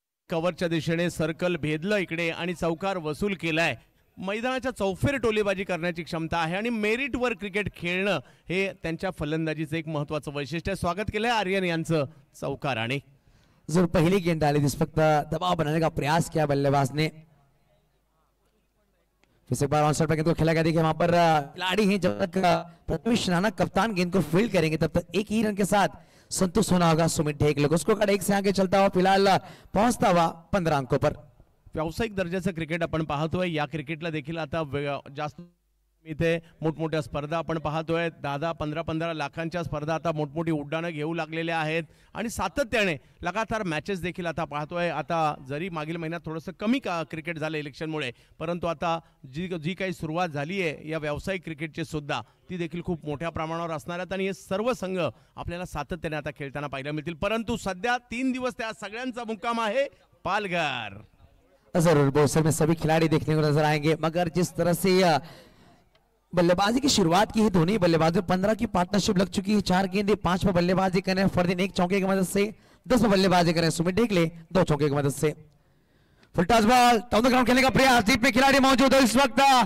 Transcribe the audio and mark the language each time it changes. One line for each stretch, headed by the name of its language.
Marathi: कव्हरच्या दिशेने सर्कल भेदलं इकडे आणि चौकार वसूल केलाय. मैदानाच्या चौफेर टोलेबाजी करण्याची क्षमता आहे आणि मेरिटवर क्रिकेट खेळणं हे त्यांच्या फलंदाजीचं एक महत्त्वाचं वैशिष्ट्य आहे. स्वागत केलंय आर्यन यांचं चौकाराने.
Hindi: जरूर पहली गेंद डाली, इस वक्त दबाव बनाने का प्रयास किया बल्लेबाज ने. फिर से एक बार ऑनसाइड पर गेंद को खेला गया. देखिए वहां पर खिलाड़ी हैं, जब तक प्रथमेश नाना कप्तान गेंद को फील्ड करेंगे तब तक एक ही रन के साथ संतुष्ट होना होगा सुमित ढेकले को. उसको 1 से आगे चलता हुआ फिलहाल पहुंचता हुआ 15 अंकों पर.
Marathi: व्यावसायिक दर्जाचं क्रिकेट आपण पाहतोय. या क्रिकेटला देखील आता जास्त इथे मोठमोठ्या स्पर्धा आपण पाहतोय. 10-15 लाखांच्या स्पर्धा आता मोठमोठी उड्डाणं घेऊ लागलेल्या आहेत आणि सातत्याने लगातार मॅचेस देखील आता पाहतोय. आता जरी मागील महिन्यात थोडंसं कमी क्रिकेट झालं इलेक्शनमुळे, परंतु आता जी काही सुरुवात झाली आहे या व्यावसायिक क्रिकेटची सुद्धा, ती देखील खूप मोठ्या प्रमाणावर असणार आहेत आणि हे सर्व संघ आपल्याला सातत्याने आता खेळताना पाहायला मिळतील. परंतु सध्या 3 दिवस त्या सगळ्यांचा मुक्काम आहे पालघर.
Hindi: जरूर बहुत में सभी खिलाड़ी देखने को नजर आएंगे, मगर जिस तरह से बल्लेबाजी की शुरुआत की है दोनों बल्लेबाजों, 15 की पार्टनरशिप लग चुकी है. 4 गेंदे 5 पर बल्लेबाजी करें फरदीन 1 चौके की मदद से, 10 पर बल्लेबाजी करें सुमित डेकले 2 चौके की मदद से. Full toss ball down the ground खेलने का प्रयास, डीप में खिलाड़ी मौजूद है इस वक्त.